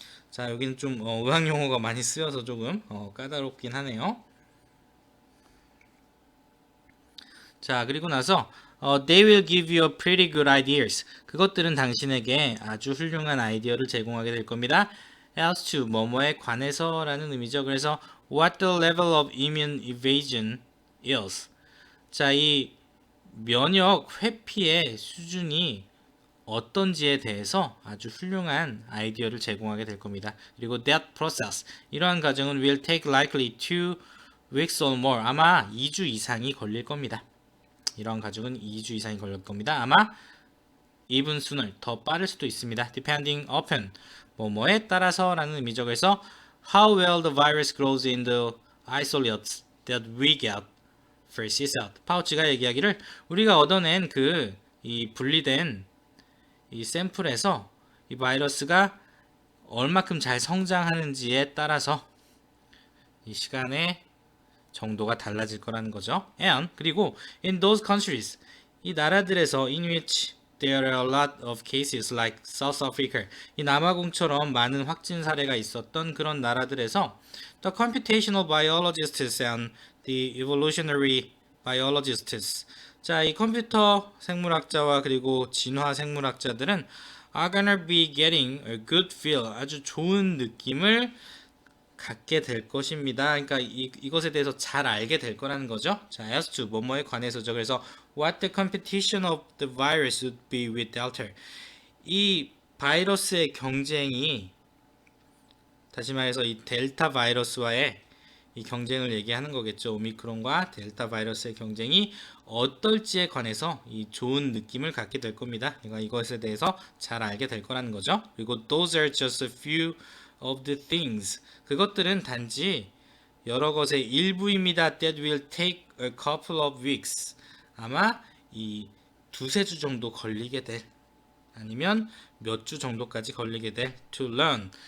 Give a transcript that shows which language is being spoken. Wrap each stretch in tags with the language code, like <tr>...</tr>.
<ko>자, 여기는 좀 의학 용어가 많이 쓰여서 조금 까다롭긴 하네요. 자, 그리고 나서</ko> <en>they will give you pretty good ideas.</en> <ko>그것들은 당신에게 아주 훌륭한 아이디어를 제공하게 될 겁니다.</ko> <en>as to</en> <ko>뭐뭐에 관해서라는 의미죠. 그래서</ko> <en>what the level of immune evasion is.</en> <ko>자, 이 면역 회피의 수준이 어떤지에 대해서 아주 훌륭한 아이디어를 제공하게 될 겁니다. 그리고</ko> <en>that process,</en> <ko>이러한 과정은</ko> <en>will take likely 2 weeks or more.</en> <ko>아마 2주 이상이 걸릴 겁니다. 이러한 과정은 2주 이상이 걸릴 겁니다. 아마</ko> <en>even sooner,</en> <ko>더 빠를 수도 있습니다.</ko> <en>depending upon,</en> <ko>뭐뭐에 따라서라는 의미죠. 그래서</ko> <en>how well the virus grows in the isolates that we get versus out.</en> <ko>파우치가 얘기하기를 우리가 얻어낸 이 분리된 이 샘플에서 이 바이러스가 얼마큼 잘 성장하는지에 따라서 이 시간의 정도가 달라질 거라는 거죠.</ko> <en>And</en> <ko>그리고</ko> <en>in those countries,</en> <ko>이 나라들에서</ko> <en>in which there are a lot of cases like South Africa,</en> <ko>이 남아공처럼 많은 확진 사례가 있었던 그런 나라들에서</ko> <en>the computational biologists and the evolutionary biologists,</en> <ko>자, 이 컴퓨터 생물학자와 그리고 진화 생물학자들은</ko> <en>are gonna be getting a good feel,</en> <ko>아주 좋은 느낌을 갖게 될 것입니다. 그러니까 이것에 대해서 잘 알게 될 거라는 거죠. 자,</ko> <en>as to</en> <ko>뭐뭐에 관해서죠. 그래서</ko> <en>what the competition of the virus would be with Delta.</en> <ko>이 바이러스의 경쟁이, 다시 말해서 이 델타 바이러스와의 이 경쟁을 얘기하는 거겠죠. 오미크론과 델타 바이러스의 경쟁이 어떨지에 관해서 이 좋은 느낌을 갖게 될 겁니다. 그러니까 이것에 대해서 잘 알게 될 거라는 거죠. 그리고</ko> <en>those are just a few of the things.</en> <ko>그것들은 단지 여러 것의 일부입니다.</ko> <en>That will take a couple of weeks.</en> <ko>아마 이 두세 주 정도 걸리게 될, 아니면 몇 주 정도까지 걸리게 될</ko> <en>to learn.</en>